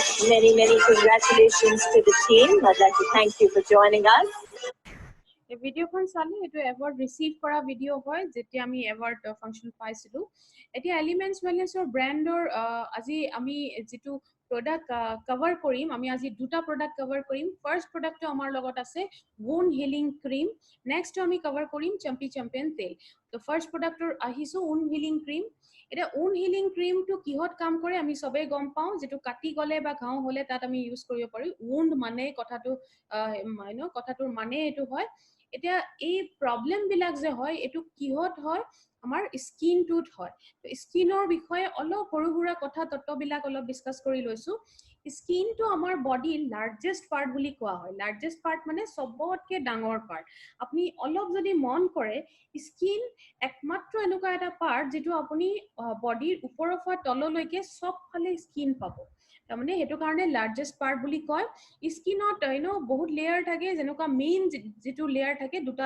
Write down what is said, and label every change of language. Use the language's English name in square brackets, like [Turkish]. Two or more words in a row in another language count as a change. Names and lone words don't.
[English] many congratulations to the team. I'd like to thank you for joining us. [Assamese] এই ভিডিওখন চালে এটো [English] award receive [Assamese] কৰা ভিডিও হয় যেতিয়া আমি [English] award function [Assamese] পাইছিলো এতিয়া এলিমেন্টছ ওয়েলনেছৰ ব্ৰ্যান্ডৰ আজি আমি যেটো প্ৰডাক্ট কভাৰ কৰিম আমি আজি দুটা প্ৰডাক্ট কভাৰ কৰিম [English] first product [Assamese] আমাৰ লগত আছে [English] wound healing cream [Assamese] নেক্সট আমি কভাৰ কৰিম চাম্পি চ্যাম্পিয়ন তেল তো [English] first product [Assamese] আহিছো [English] wound healing cream [Assamese] এটা [English] wound healing cream [Assamese] to কিহত কাম কৰে আমি সবে গম পাওঁ যেটো কাটি গলে বা ঘাও হলে তাত আমি ইউজ কৰিব পাৰি wound মানে কথাটো কথাটোৰ মানে এটো হয় এতিয়া এই প্ৰবলেম বিলাক যে হয় এটো কিহত হয় আমাৰ স্কিন টুট হয় তো স্কিনৰ বিষয়ে অলপ সৰুহুৰা কথা তত্ত্ববিলাক অলপ ডিসকাস কৰি লৈছো স্কিন তো আমাৰ [English] body largest part [Assamese] বুলি কোৱা হয় [English] largest part [Assamese] মানে সবতকে ডাঙৰ পাৰ্ট আপুনি অলপ যদি মন কৰে স্কিন একমাত্ৰ এনেকুৱা এটা পাৰ্ট যেটো আপুনি বডিৰ ওপৰৰ পৰা তললৈকে সব ফালে স্কিন পাব তাৰমানে হেতু কাৰণে [English] largest part [Assamese] বুলি কয় স্কিনত বহুত লেয়াৰ থাকে যেনেকুৱা মেইন যেটো লেয়াৰ থাকে দুটা